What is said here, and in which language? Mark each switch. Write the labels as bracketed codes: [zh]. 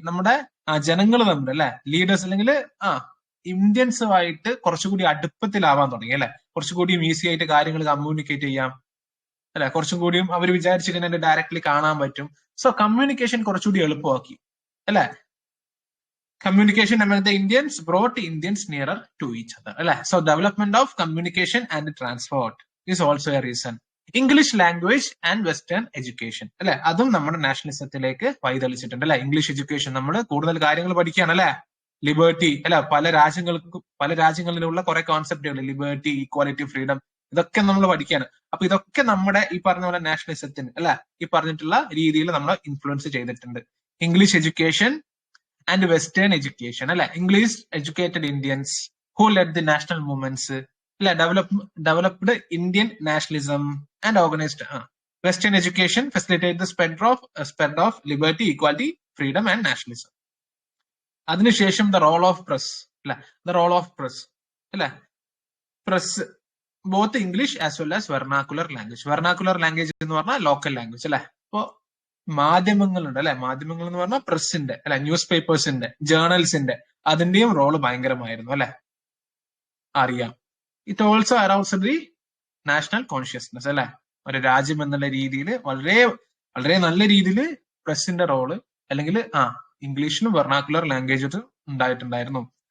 [ml] നമ്മുടെ ജനങ്ങൾ തമ്മിൽ അല്ലെ, ലീഡേഴ്സ് അല്ലെങ്കിൽ ഇന്ത്യൻസുമായിട്ട് കുറച്ചുകൂടി അടുപ്പത്തിലാവാൻ തുടങ്ങി അല്ലെ? കുറച്ചുകൂടിയും ഈസി ആയിട്ട് കാര്യങ്ങൾ കമ്മ്യൂണിക്കേറ്റ് ചെയ്യാം അല്ലെ? കുറച്ചും കൂടിയും അവർ വിചാരിച്ചു കഴിഞ്ഞാൽ ഡയറക്ട്ലി കാണാൻ പറ്റും. സോ കമ്മ്യൂണിക്കേഷൻ കുറച്ചുകൂടി എളുപ്പമാക്കി അല്ലെ? [en] Communication among the Indians brought Indians nearer to each other. So development of communication and transport is also a reason. English language and Western education [ml] അല്ലെ, അതും നമ്മുടെ നാഷണലിസത്തിലേക്ക് വഴിതെളിച്ചിട്ടുണ്ട് അല്ലെ? ഇംഗ്ലീഷ് എഡ്യൂക്കേഷൻ, നമ്മൾ കൂടുതൽ കാര്യങ്ങൾ പഠിക്കുകയാണ് അല്ലെ? ലിബർട്ടി അല്ലെ, പല രാജ്യങ്ങളിലുള്ള കുറെ കോൺസെപ്റ്റുകൾ, ലിബർട്ടി, ഈക്വാലിറ്റി, ഫ്രീഡം, ഇതൊക്കെ നമ്മൾ പഠിക്കുകയാണ്. അപ്പൊ ഇതൊക്കെ നമ്മുടെ ഈ പറഞ്ഞ പോലെ നാഷണലിസത്തിന് അല്ലെ, ഈ പറഞ്ഞിട്ടുള്ള രീതിയിൽ നമ്മളെ ഇൻഫ്ലുവൻസ് ചെയ്തിട്ടുണ്ട്. [en] English education and Western education അല്ലെ? English educated Indians who led the national movements അല്ലെ, developed Indian nationalism and organized Western education facilitated the spread of liberty, equality, freedom and nationalism. അതിനുശേഷം the role of press അല്ലെ? The role of press അല്ലെ? Press both English as well as vernacular language. [ml] Vernacular language എന്ന് പറഞ്ഞാൽ local language അല്ലെ? അപ്പോ മാധ്യമങ്ങളുണ്ട് അല്ലെ? മാധ്യമങ്ങൾ എന്ന് പറഞ്ഞാൽ പ്രസിന്റെ അല്ലെ, ന്യൂസ് പേപ്പേഴ്സിന്റെ, ജേർണൽസിന്റെ, അതിന്റെയും റോള് ഭയങ്കരമായിരുന്നു അല്ലെ, അറിയാം. [en] it also arouse the national consciousness [ml] അല്ലെ, ഒരു രാജ്യം എന്നുള്ള രീതിയിൽ വളരെ വളരെ നല്ല രീതിയിൽ പ്രസിന്റെ റോള് അല്ലെങ്കിൽ ഇംഗ്ലീഷിലും വെർണാക്കുലർ ലാംഗ്വേജ് ഉണ്ടായിട്ടുണ്ടായിരുന്നു.